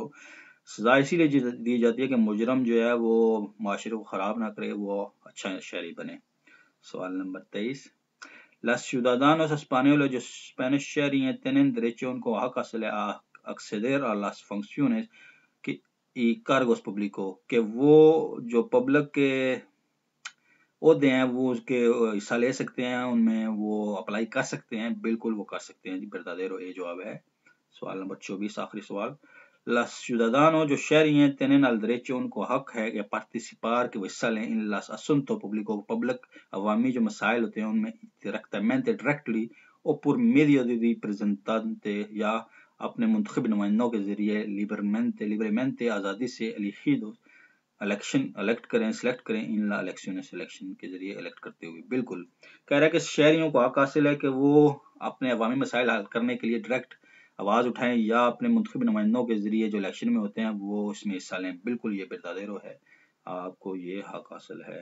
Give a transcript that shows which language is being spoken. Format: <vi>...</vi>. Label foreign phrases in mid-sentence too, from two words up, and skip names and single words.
<ur>سزا اسی لیے دی جاتی ہے کہ مجرم جو ہے وہ معاشرے کو خراب نہ کرے، وہ اچھا شہری بنے۔ سوال نمبر 23</ur> <es>Los ciudadanos españoles</es> <ur>جو اسپینش شہری ہیں</ur> <es>tienen derecho</es> <ur>ان کو حق حاصل ہے</ur> <es>acceder a las funciones y cargos públicos</es> <ur>کہ وہ جو پبلک کے عہدے ہیں وہ اس کے حصہ لے سکتے ہیں، ان میں وہ اپلائی کر سکتے ہیں، بالکل وہ کر سکتے ہیں جی، verdadero یہ جواب ہے۔ سوال نمبر 24 آخری سوال</ur> <es>Los ciudadanos</es> <ur>جو شہری ہیں</ur> <es>tienen el derecho</es> <ur>ان کو حق ہے کہ participar کہ وہ حصہ لیں</ur> <es>en los asuntos públicos</es> <ur>پبلک عوامی جو مسائل ہوتے ہیں ان میں</ur> <es>directly o por medio de representantes</es> <ur>یا اپنے منتخب نمائندوں کے ذریعے libremente آزادی سے elegidos الیکٹ کریں، سلیکٹ کریں ان لا الیکشن سلیکشن کے ذریعے الیکٹ کرتے ہوئے، بالکل کہہ رہا ہے کہ شہریوں کو حق حاصل ہے کہ وہ اپنے عوامی مسائل حل کرنے کے لیے ڈائریکٹ آواز اٹھائیں یا اپنے منتخب نمائندوں کے ذریعے جو الیکشن میں ہوتے ہیں وہ اس میں حصہ لیں، بالکل یہ verdadero ہے، آپ کو یہ حق حاصل ہے۔</ur>